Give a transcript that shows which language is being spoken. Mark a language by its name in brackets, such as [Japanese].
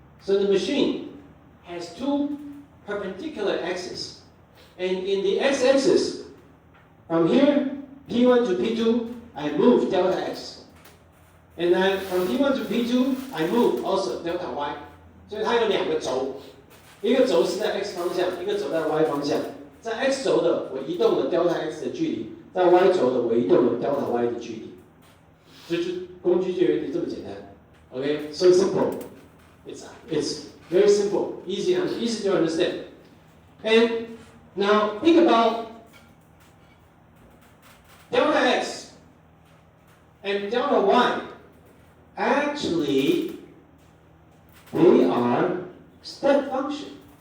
[English] So the machine has two perpendicular axes. And in the X-axis, from here, P1 to P2, I move delta X. And then from P1 to P2, I move also delta Y. [Chinese] 所以它有2个轴，一个轴是在 x 方向，一个轴在 y 方向。在 x 轴的我移动了 delta x 的距离，在 y 轴的我移动了 delta y 的距离。就是工具就有点这么简单。 [English] Okay, so simple. It's very simple, easy to understand. And now think about delta x and delta y. Actually, they are step function.